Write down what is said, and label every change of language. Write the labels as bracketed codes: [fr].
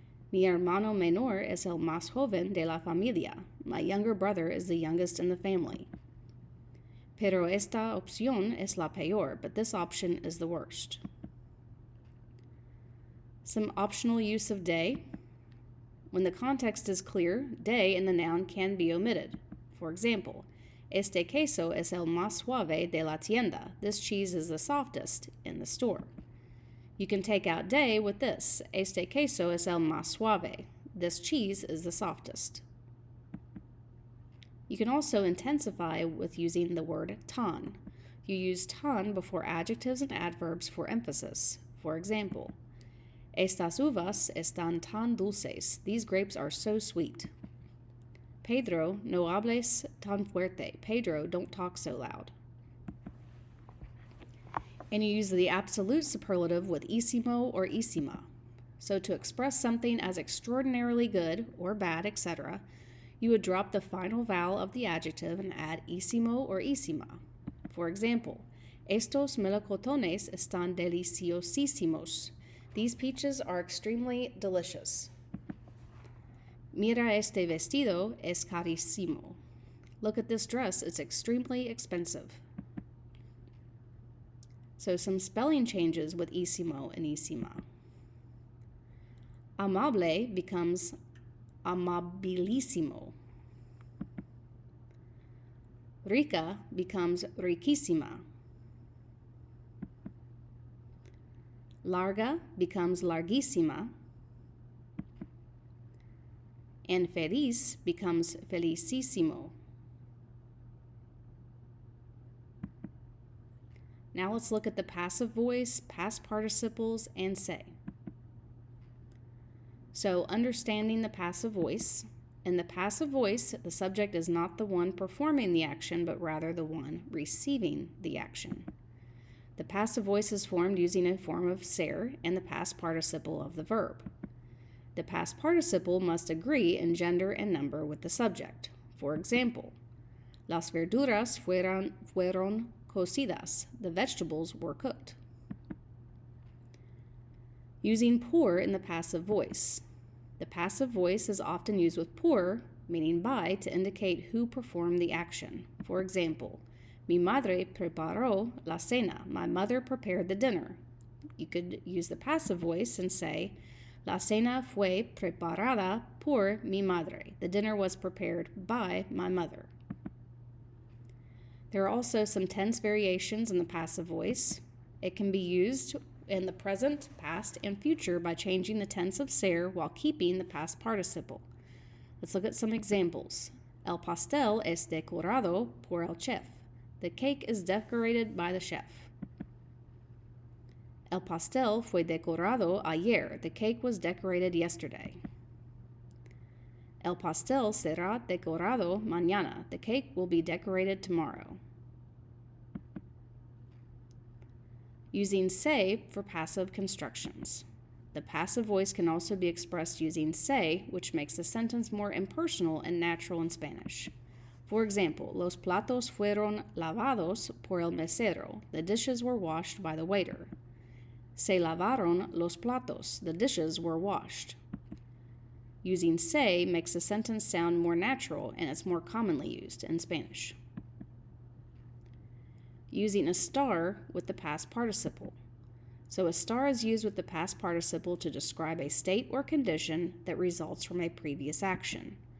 [es] Mi hermano menor es el más joven de la familia. [en] My younger brother is the youngest in the family. [es] Pero esta opción es la peor, [en] but this option is the worst. Some optional use of de. When the context is clear, de in the noun can be omitted. For example, [es] este queso es el más suave de la tienda. [en] This cheese is the softest in the store. You can take out de with this. [es] Este queso es el más suave. [en] This cheese is the softest. You can also intensify with using the word tan. You use tan before adjectives and adverbs for emphasis. For example, [es] Estas uvas están tan dulces. [en] These grapes are so sweet. [es] Pedro, no hables tan fuerte. [en] Pedro, don't talk so loud. And you use the absolute superlative with isimo or isima. So to express something as extraordinarily good or bad, etc., you would drop the final vowel of the adjective and add isimo or isima. For example, [es] estos melocotones están deliciosísimos. [en] These peaches are extremely delicious. [es] Mira este vestido es carísimo. [en] Look at this dress, it's extremely expensive. So some spelling changes with isimo and isima. Amable becomes amabilisimo. Rica becomes riquísima. Larga becomes larguísima. And feliz becomes felicísimo. Now let's look at the passive voice, past participles, and say. So understanding the passive voice. In the passive voice, the subject is not the one performing the action, but rather the one receiving the action. The passive voice is formed using a form of ser and the past participle of the verb. The past participle must agree in gender and number with the subject. For example, [es] las verduras fueron cocidas. [en] The vegetables were cooked. Using por in the passive voice. The passive voice is often used with por, meaning by, to indicate who performed the action. For example, [es] mi madre preparó la cena. [en] My mother prepared the dinner. You could use the passive voice and say, [es] la cena fue preparada por mi madre. [en] The dinner was prepared by my mother. There are also some tense variations in the passive voice. It can be used in the present, past, and future by changing the tense of ser while keeping the past participle. Let's look at some examples. [es] El pastel es decorado por el chef. [en] The cake is decorated by the chef. [es] El pastel fue decorado ayer. [en] The cake was decorated yesterday. [es] El pastel será decorado mañana. [en] The cake will be decorated tomorrow. Using se for passive constructions. The passive voice can also be expressed using se, which makes the sentence more impersonal and natural in Spanish. [es] For example, los platos fueron lavados por el mesero. [en] The dishes were washed by the waiter. [es] Se lavaron los platos. [en] The dishes were washed. Using se makes the sentence sound more natural, and it's more commonly used in Spanish. Using a star with the past participle. So a star is used with the past participle to describe a state or condition that results from a previous action.